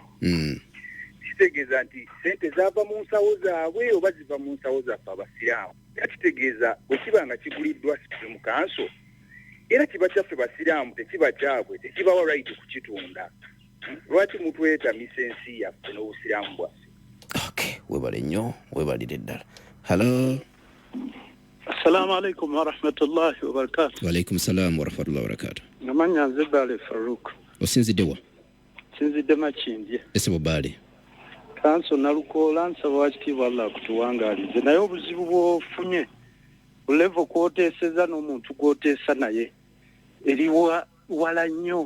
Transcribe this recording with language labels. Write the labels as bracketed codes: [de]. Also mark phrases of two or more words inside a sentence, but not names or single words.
[lg] Kitegeeza nti ssente zaava mu nsawo zaabwe oba ziva mu nsawo zaffe abasiraamu. Kitegeeza bwe kiba nga kiguliddwa Supreme Council era kiba kyaffe basiraamu tekiba kyabwe tekibawa right kukitunda. Lwaki mutwetamisa ensi yaffe n'obusiraamu bwaffe? Okay, webale nnyo webalire ddala. Hello. [ar] السلام عليكم ورحمة الله وبركاته. وعليكم السلام ورحمة الله وبركاته. [lg] Namanya nze Bale Farouk. Osinzidde wa? Sinzidde Makindye. Ese Bale. Counsel Nalukooola nsaba wakitiibwa Allah akutuwangaalize naye obuzibu bw'ofunye level kw'oteeseza n'omuntu gw'oteesa naye eriwa wala nnyo.